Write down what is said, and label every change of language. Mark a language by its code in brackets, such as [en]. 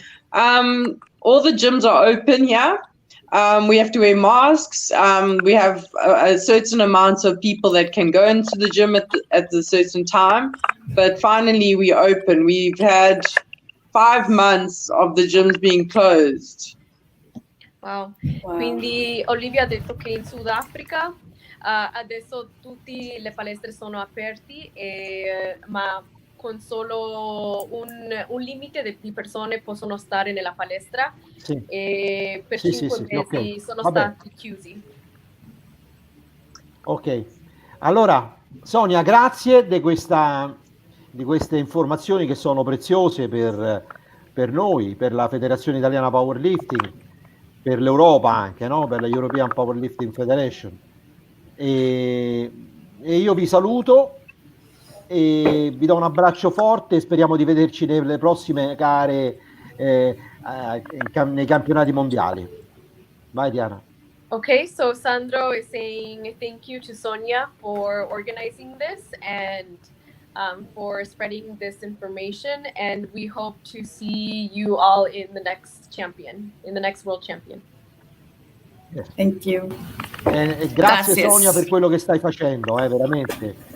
[en] All the gyms are open here. We have to wear masks. We have a certain amount of people that can go into the gym at a certain time. But finally, we open. We've had 5 months of the gyms being closed. Wow. [it] Quindi Olivia ha detto che in Sudafrica adesso tutte le palestre sono aperte, ma con solo un limite di persone possono stare nella palestra e per 5 mesi sono stati chiusi. Ok, allora Sonia, grazie di queste informazioni che sono preziose per noi, per la Federazione Italiana Powerlifting, per l'Europa anche, no? Per la European Powerlifting Federation. E io vi saluto e vi do un abbraccio forte e speriamo di vederci nelle prossime gare nei campionati mondiali. Vai Diana. [en] Okay, so Sandro is saying thank you to Sonia for organizing this and for spreading this information, and we hope to see you all in the next world champion. Yes. Thank you. [it] Grazie Sonia per quello che stai facendo, veramente.